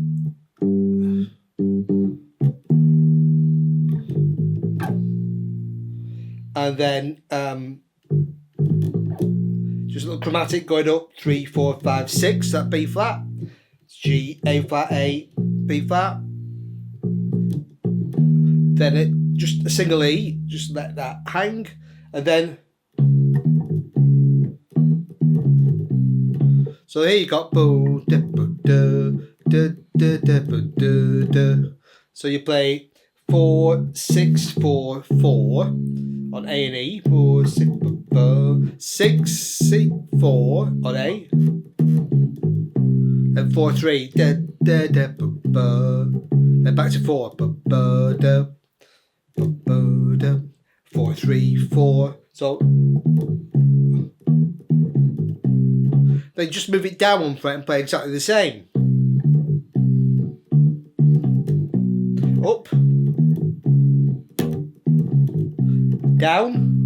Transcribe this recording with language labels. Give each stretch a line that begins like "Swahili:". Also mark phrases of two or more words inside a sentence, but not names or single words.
English: And then just a little chromatic going up, 3, 4, 5, 6, that B flat, G, A flat, A, B flat. Then it just a single E, just let that hang, and then. So here you got bo da bo da da da da bo da da. So you play 4, 6, 4, 4 on A and E. 4, 6, 6, 6, 4 on A. And 4, 3 da da da bo bo. Then back to 4 bo bo da bo bo da. 4, 3, 4. So. Then just move it down 1 fret and play exactly the same. Up. Down.